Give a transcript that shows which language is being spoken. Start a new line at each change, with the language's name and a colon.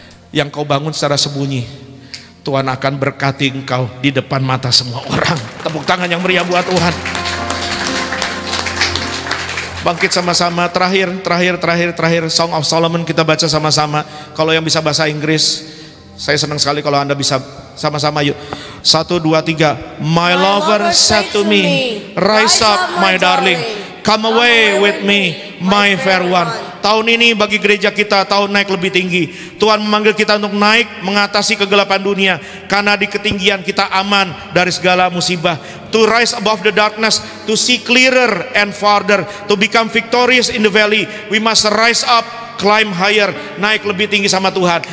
Indonesian: Yang kau bangun secara sembunyi, Tuhan akan berkati engkau di depan mata semua orang. Tepuk tangan yang meriah buat Tuhan. Bangkit sama-sama. Terakhir Song of Solomon kita baca sama-sama. Kalau yang bisa bahasa Inggris, saya senang sekali kalau Anda bisa sama-sama. Yuk, 1, 2, 3.
English: My lover said to me, rise up my darling, come away with me my fair one.
Indonesian: Tahun ini bagi gereja kita tahun naik lebih tinggi. Tuhan memanggil kita untuk naik mengatasi kegelapan dunia, karena di ketinggian kita aman dari segala musibah.
English: To rise above the darkness, to see clearer and farther, to become victorious in the valley, we must rise up, climb higher,
Indonesian: naik lebih tinggi sama Tuhan.